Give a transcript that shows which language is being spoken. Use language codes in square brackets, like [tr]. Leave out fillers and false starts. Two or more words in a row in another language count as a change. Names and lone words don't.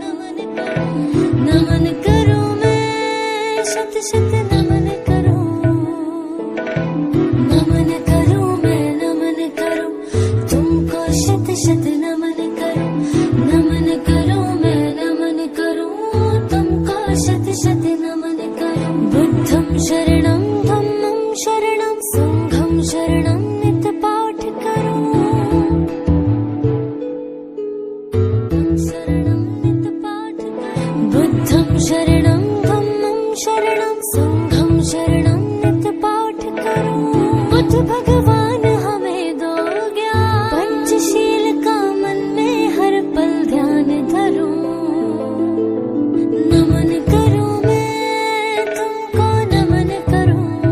[hi] नमन करूं मैं शत शत नमन करूं। नमन करूं मैं, नमन करूं तुमको शत शत नमन करूं। नमन करूं मैं, नमन करूं तुमको शत शत नमन करूं। [pi] बुद्धं शरणं धम्मं शरणं संघं शरणं [hi] नित पाठ करूं। शरणं नित पाठ करूं। [pi] बुद्धं शरणं धम्मं शरणं संघं शरणं [hi] नित पाठ करूं। बुद्ध भगवान हमें दो ज्ञान, पंचशील का मन में हर पल ध्यान धरूं। नमन करूं मैं तुमको, नमन करूं।